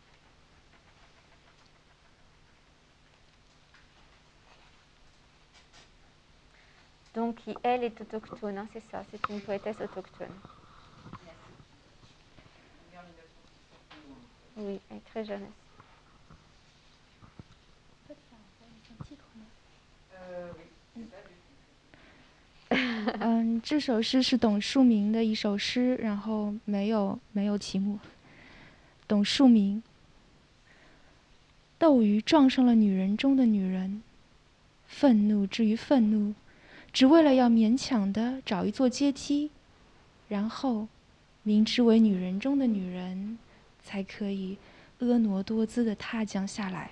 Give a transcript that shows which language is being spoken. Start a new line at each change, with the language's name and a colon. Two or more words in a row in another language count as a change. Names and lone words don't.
French: Donc, elle est autochtone, hein, c'est ça, c'est une poétesse autochtone. Oui, elle est très jeune. Oui.
Chinese: 这首诗是董树明的一首诗，然后没有题目。董树明，斗鱼撞上了女人中的女人，愤怒至于愤怒，只为了要勉强的找一座阶梯，然后明知为女人中的女人，才可以婀娜多姿的踏降下来。